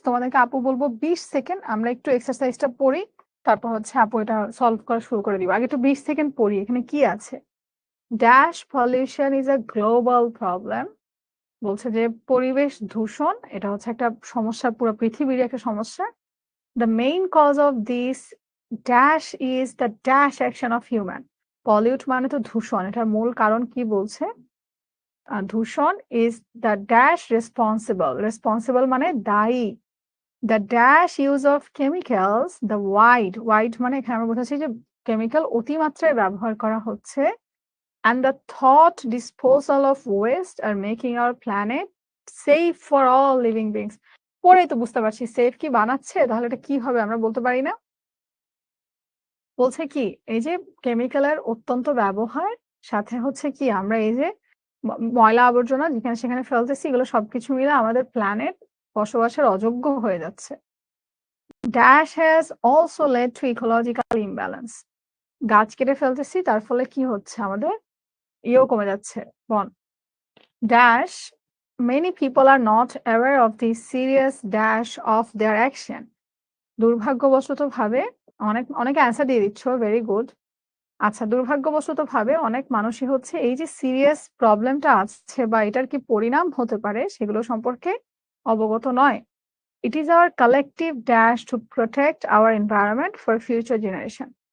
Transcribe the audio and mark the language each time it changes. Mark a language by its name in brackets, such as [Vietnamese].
[Bangla] তোমাদেরকে আপু বলবো 20 সেকেন্ড আমরা একটু এক্সারসাইজটা পড়ি। তারপর হচ্ছে আপু এটা সলভ করা শুরু করে দিব। আগে একটু 20 সেকেন্ড পড়ি। এখানে কি আছে? [English] Dash pollution is a global problem. [Bangla] বলছে যে পরিবেশ দূষণ এটা হচ্ছে একটা সমস্যা, পুরো পৃথিবীর একটা সমস্যা। [English] The main cause of this dash is the dash action of human. [Bangla] Pollute মানে তো দূষণ, এটার মূল কারণ কি বলছে? [English] দূষণ is the dash responsible. [Bangla] Responsible মানে দায়ী। [English] The dash use of chemicals, the wide [Bangla] মানে এখানে আমরা বোঝাচ্ছি যে কেমিক্যাল অতিমাত্রায় ব্যবহার করা হচ্ছে, [English] and the thought disposal of waste are making our planet safe for all living beings. [Bangla] পরেই তো বুঝতে পারছি সেফ কি বানাচ্ছে, তাহলে এটা কি হবে আমরা বলতে পারি না? বলছে কি এই যে কেমিক্যালের অত্যন্ত ব্যবহার, সাথে হচ্ছে কি আমরা এই যে ময়লা আবর্জনা যেখানে সেখানে ফেলতেছি, এগুলো সবকিছু মিলে আমাদের প্ল্যানেট বসবাসের অযোগ্য হয়ে যাচ্ছে। [English] Dash has also led to ecological imbalance. [Bangla] গাছ কেটে ফেলতেছি, তার ফলে কি হচ্ছে আমাদের ইয়েও কমে যাচ্ছে, বন। [English] Dash many people are not aware of the serious dash of their action. [Bangla] দুর্ভাগ্যবশত ভাবে অনেকে অ্যান্সার দিয়ে দিচ্ছ, ভেরি গুড। আচ্ছা, দুর্ভাগ্যবশত ভাবে অনেক মানুষই হচ্ছে এই যে সিরিয়াস প্রবলেমটা আছে বা এটার কি পরিণাম হতে পারে সেগুলো সম্পর্কে অবগত নয়। [English] It is our collective dash to protect our environment for future generation.